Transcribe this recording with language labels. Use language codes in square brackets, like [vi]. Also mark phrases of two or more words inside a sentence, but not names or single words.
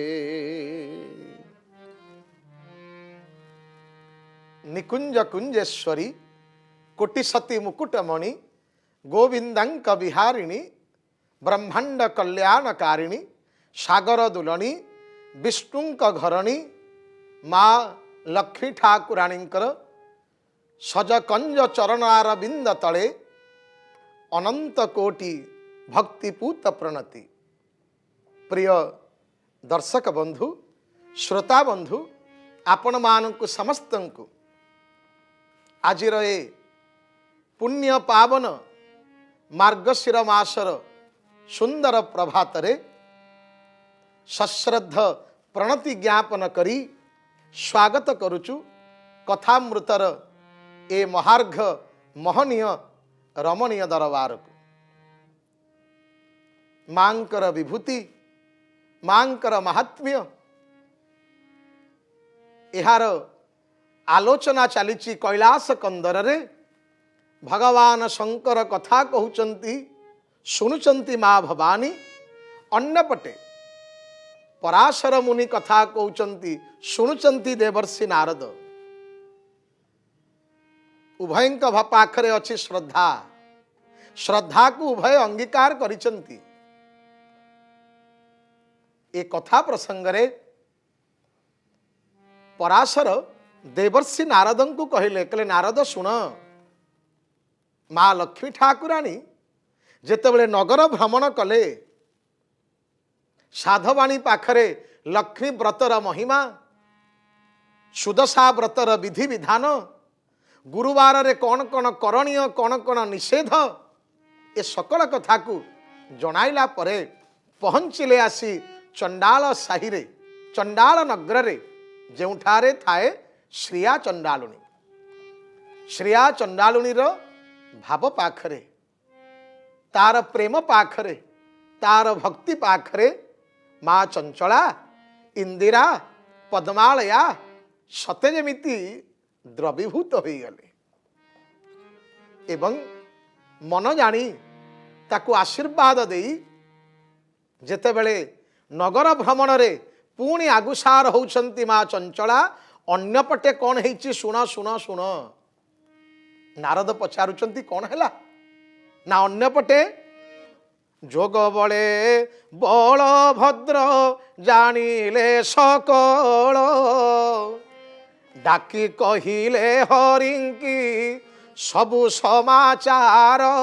[or] ନିକୁଞ୍ଜ କୁଞ୍ଜେଶ୍ୱରୀ କୋଟିସତୀ ମୁକୁଟମଣି ଗୋବିନ୍ଦଙ୍କ ବିହାରିଣୀ ବ୍ରହ୍ମାଣ୍ଡ କଲ୍ୟାଣକାରିଣୀ ସାଗର ଦୁଲଣୀ ବିଷ୍ଣୁଙ୍କ ଘରଣୀ ମାଁ ଲକ୍ଷ୍ମୀ ଠାକୁରାଣୀଙ୍କର ସଜକଞ୍ଜ ଚରଣାରବିନ୍ଦ ତଳେ ଅନନ୍ତ କୋଟି ଭକ୍ତିପୂତ ପ୍ରଣତି। ପ୍ରିୟ ଦର୍ଶକ ବନ୍ଧୁ ଶ୍ରୋତା ବନ୍ଧୁ ଆପଣ ମାନଙ୍କୁ ସମସ୍ତଙ୍କୁ ଆଜିର ଏ ପୁଣ୍ୟ ପାବନ ମାର୍ଗଶିର ମାସର ସୁନ୍ଦର ପ୍ରଭାତ ରେ ସଶ୍ରଦ୍ଧ ପ୍ରଣତି ଜ୍ଞାପନ କରି ସ୍ୱାଗତ କରୁଛୁ କଥାମୃତର ଏ ମହାର୍ଘ ମହନୀୟ ରମଣୀୟ ଦରବାର କୁ। ମାଙ୍କର ବିଭୂତି ମାଙ୍କର ମାହାତ୍ମ୍ୟ ଏହାର ଆଲୋଚନା ଚାଲିଛି କୈଳାସ କନ୍ଦର ରେ। ଭଗବାନ ଶଙ୍କର କଥା କହୁଛନ୍ତି ଶୁଣୁଛନ୍ତି ମାଁ ଭବାନୀ। ଅନ୍ୟପଟେ ପରାଶର ମୁନି କଥା କହୁଛନ୍ତି ଶୁଣୁଛନ୍ତି ଦେବର୍ଷି ନାରଦ। ଉଭୟଙ୍କ ପାଖରେ ଅଛି ଶ୍ରଦ୍ଧା। ଶ୍ରଦ୍ଧା କୁ ଉଭୟ ଅଙ୍ଗୀକାର କରିଛନ୍ତି। ଏ କଥା ପ୍ରସଙ୍ଗ ରେ ପରାଶର ଦେବର୍ଷି ନାରଦଙ୍କୁ କହିଲେ ନାରଦ ଶୁଣ ମାଁ ଲକ୍ଷ୍ମୀ ଠାକୁରାଣୀ ଯେତେବେଳେ ନଗର ଭ୍ରମଣ କଲେ ସାଧବାଣୀ ପାଖରେ ଲକ୍ଷ୍ମୀ ବ୍ରତର ମହିମା ସୁଦଶା ବ୍ରତର ବିଧି ବିଧାନ ଗୁରୁବାର ରେ କେଉଁ କେଉଁ କରଣୀୟ କେଉଁ କେଉଁ ନିଷେଧ ଏ ସକଳ କଥା କୁ ଜଣାଇଲା ପରେ ପହଞ୍ଚିଲେ ଆସି ଚଣ୍ଡାଳ ସାହି ରେ ଚଣ୍ଡାଳ ନଗର ରେ ଯେଉଁଠାରେ ଥାଏ ଶ୍ରିୟା ଚଣ୍ଡାଳୁଣୀ। ଶ୍ରିୟା ଚଣ୍ଡାଳୁଣୀ ର ଭାବ ପାଖରେ ତାର ପ୍ରେମ ପାଖରେ ତାର ଭକ୍ତି ପାଖରେ ମାଁ ଚଞ୍ଚଳା ଇନ୍ଦିରା ପଦ୍ମାଳୟା ସତେ ଯେମିତି ଦ୍ରବୀଭୂତ ହୋଇ ଗଲେ ଏବଂ ମନ ଜାଣି ତାକୁ ଆଶୀର୍ବାଦ ଦେଇ ଯେତେବେଳେ ନଗର ଭ୍ରମଣ ରେ ପୁଣି ଆଗୁସାର ହେଉଛନ୍ତି ମାଁ ଚଞ୍ଚଳା। ଅନ୍ୟପଟେ କ'ଣ ହେଉଛି ଶୁଣ ଶୁଣ ଶୁଣ ନାରଦ ପଚାରୁଛନ୍ତି କ'ଣ ହେଲା ନା ଅନ୍ୟପଟେ ଯୋଗ ବଳେ ବଳଭଦ୍ର ଜାଣିଲେ ସକଳ ଡାକି କହିଲେ ହରିଙ୍କି ସବୁ ସମାଚାର।